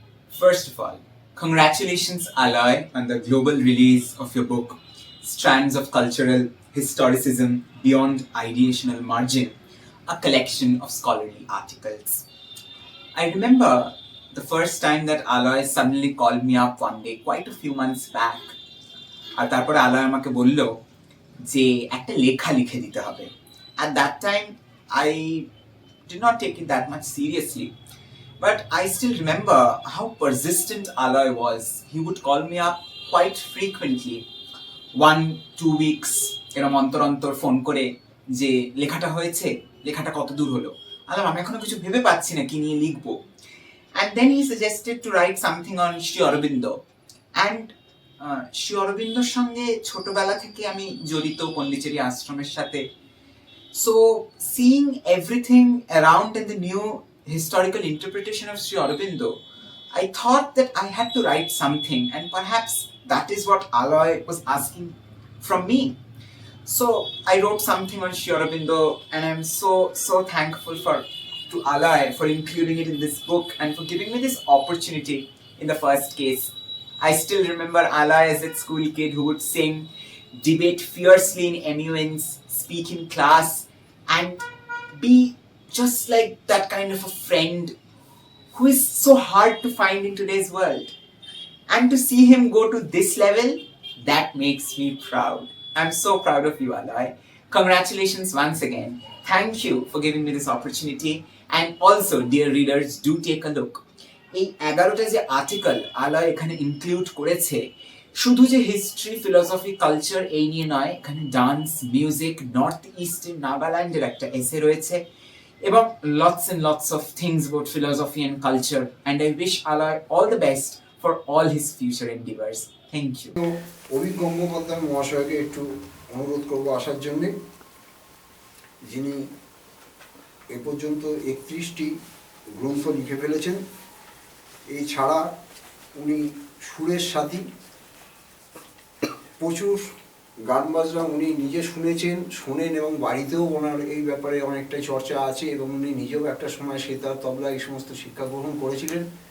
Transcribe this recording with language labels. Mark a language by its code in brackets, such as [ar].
[en] First of all, congratulations Aaloy on the global release of your book, Strands of Cultural Historicism Beyond Ideational Margin, a collection of scholarly articles. I remember the first time that Aaloy suddenly called me up one day, quite a few months back. [bn] আর তারপরে আলোয় আমাকে বলল যে একটা লেখা লিখে দিতে হবে. [en] At that time, I did not take it that much seriously. But I still remember how persistent Aaloy was. He would call me up quite frequently. [bn] 1-2 weeks এরকম অন্তর ফোন করে যে লেখাটা হয়েছে, লেখাটা কত দূর হলো. আমি এখনো কিছু ভেবে পাচ্ছি না কি নিয়ে লিখবো. [en] And then he suggested to write something on Sri Aurobindo. And [bn] Sri Aurobindoর সঙ্গে ছোটবেলা থেকে আমি জড়িত পন্ডিচেরি আশ্রমের সাথে. [en] So seeing everything around in the new historical interpretation of Sri Aurobindo, I thought that I had to write something, and perhaps that is what Aaloy was asking from me. So I wrote something on Sri Aurobindo, and I'm so thankful to Aaloy for including it in this book and for giving me this opportunity in the first case. I still remember Aaloy as a school kid who would sing, debate fiercely in MUNs, speak in class, and be just like that kind of a friend who is so hard to find in today's world. And to see him go to this level, that makes me proud. I'm so proud of you, Aaloy. Congratulations once again. Thank you for giving me this opportunity. And also, dear readers, do take a look. [bn] এই 11টা যে article Aaloy এখানে include করেছে, শুধু যে history, philosophy, culture এই নিয়ে নয়, এখানে ডান্স, মিউজিক, নর্থ ইস্টার্ন নাগাল্যান্ডের একটা এসে রয়েছে, এবং [en] lots and lots of things about philosophy and culture. And I wish Aaloy all the best for all his future endeavors. Thank you. [bn] Abhik Gangopadhyay মহাশয়কে একটু অনুরোধ করবো আসার জন্যে, যিনি এ পর্যন্ত 31টি গ্রন্থ লিখে ফেলেছেন। এই ছাড়া উনি সুরের সাথী, প্রচুর গান বাজনা উনি নিজে শুনেছেন, শোনেন, এবং বাড়িতেও ওনার এই ব্যাপারে অনেকটাই চর্চা আছে, এবং উনি নিজেও একটা সময় সেতার, তবলা এই সমস্ত শিক্ষা গ্রহণ করেছিলেন।